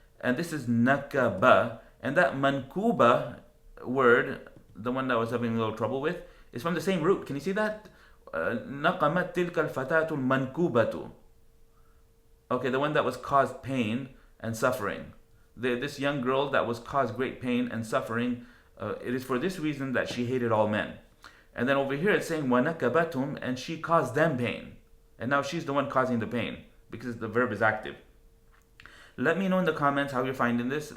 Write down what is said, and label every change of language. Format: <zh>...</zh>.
<en>And this is nakaba. And that mankuba word, the one that I was having a little trouble with, is from the same root. Can you see that?</en> <ar>نقمت تلك الفتاة المنكوبة.</ar> <en>Okay, the one that was caused pain and suffering. This young girl that was caused great pain and suffering, it is for this reason that she hated all men. And then over here it's saying وَنَكَبَتْهُمْ, and she caused them pain. And now she's the one causing the pain because the verb is active. Let me know in the comments how you're finding this.</en>